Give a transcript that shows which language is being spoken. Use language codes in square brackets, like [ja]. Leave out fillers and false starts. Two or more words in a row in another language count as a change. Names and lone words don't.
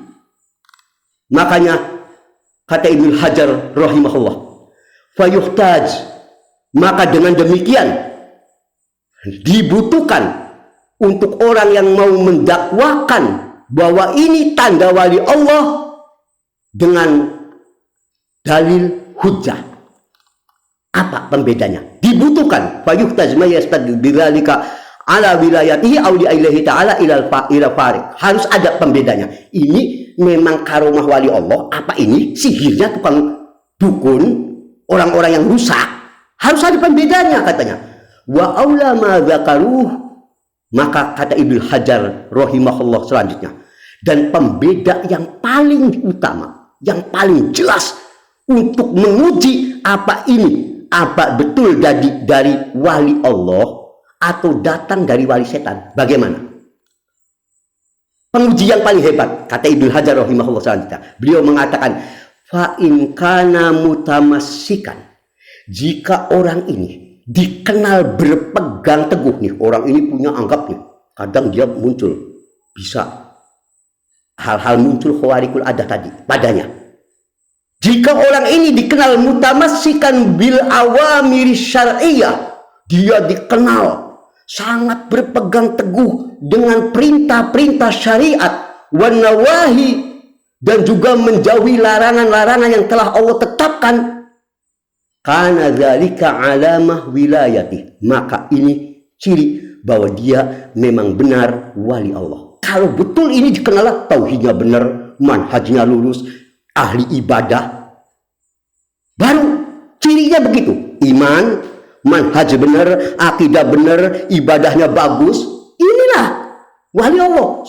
[id] Makanya kata Ibnu Hajar rahimahullah, fayuhtaj, maka dengan demikian dibutuhkan untuk orang yang mau mendakwakan bahwa ini tanda wali Allah dengan dalil hujjah. Apa pembedanya? [ar] Dibutuhkan فيحتاج ما يستدل بذلك على ولايته أولياء الله تعالى إلى فارق. [id] Harus ada pembedanya. Ini memang karomah wali Allah, apa ini sihirnya tukang dukun, orang-orang yang rusak. Harus ada pembedanya katanya. [ar] وأولى ما ذكره, [id] maka kata Ibnu Hajar rahimahullah selanjutnya, dan pembeda yang paling utama, yang paling jelas untuk menguji apa ini, apa betul dari wali Allah atau datang dari wali setan, bagaimana? Penguji yang paling hebat, kata Ibnu Hajar rahimahullah selanjutnya, beliau mengatakan, [ar] فإن كان متمسكا, [id] jika orang ini dikenal berpegang teguh, nih orang ini punya, anggap nih, kadang dia muncul, bisa hal-hal muncul [ar] خوارق العادة [id] tadi padanya. Jika orang ini dikenal [ar] متمسكا بالأوامر الشرعية, [id] dia dikenal sangat berpegang teguh dengan perintah-perintah syariat, [ar] والنواهي, [id] dan juga menjauhi larangan-larangan yang telah Allah tetapkan, [ar] كان ذلك علامة ولاية, [id] maka ini ciri bahwa dia memang benar wali Allah. Kalau betul ini dikenal tauhidnya benar, manhajnya lurus, ahli ibadah, baru cirinya begitu, iman, manhaj benar, akidah benar, ibadahnya bagus, inilah wali Allah.